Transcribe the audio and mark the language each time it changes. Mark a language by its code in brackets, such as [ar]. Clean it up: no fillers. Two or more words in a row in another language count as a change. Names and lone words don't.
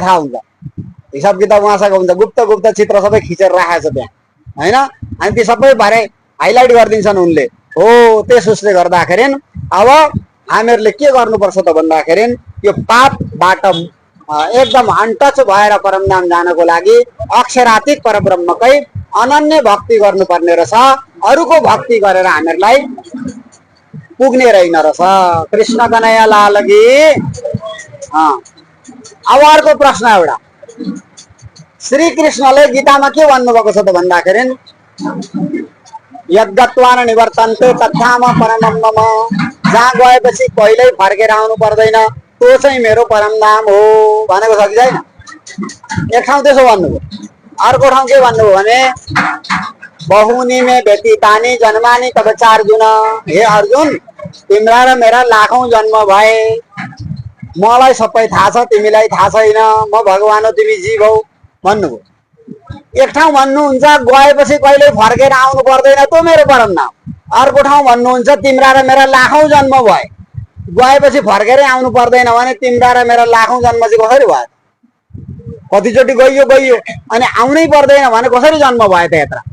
[ne] थाहा हुन्छ हिसाब किताब उहाँसँग हुन्छ गुप्त गुप्त चित्र सबै खिचेर राखेको छ त्यहाँ होइन अनि ती सबै बारे हाइलाइट गरिदिन्छन् उनले हो त्यस उसले गर्दाखेरि अब हामीहरूले के गर्नुपर्छ त भन्दाखेरि यो पापबाट एकदम अनटच भएर परमधाम जानको लागि अक्षरातीत परब्रह्मकै अनन्य भक्ति गर्नुपर्ने रहेछ अरूको भक्ति गरेर हामीहरूलाई पुग्ने रहेन रहेछ [hi] कृष्ण कन्हैया लाल की [ne] अब अर्को प्रश्न एउटा श्री कृष्णले गीतामा के भन्नुभएको छ त भन्दाखेरि [sa] यद्गत्वान निवर्तन्ते तथाम परमं मम [ne] जहाँ गएपछि कहिल्यै फर्केर आउनु पर्दैन त्यो चाहिँ मेरो परमधाम हो भनेको छ कि छैन एक ठाउँ त्यसो भन्नुभयो अर्को ठाउँ के भन्नुभयो भने [sa] बहुनी में व्यतीतानि जन्मानि तब चार्जुन [ne] हे अर्जुन तिम्रा र मेरा लाखौं जन्म भए मलाई सबै थाहा छ तिमीलाई थाहा छैन म भगवान हो तिमी जीव हौ भन्नुभयो एक ठाउँ भन्नुहुन्छ गएपछि कहिले फर्केर आउनु पर्दैन त्यो मेरो परमधाम अर्को ठाउँ भन्नुहुन्छ तिम्रा र मेरा लाखौं जन्म भए गएपछि फर्केरै आउनु पर्दैन भने तिम्रा र मेरा लाखौं जन्म चाहिँ कसरी भयो कतिचोटि गइयो गइयो अनि आउनै पर्दैन भने कसरी जन्म भयो त यत्र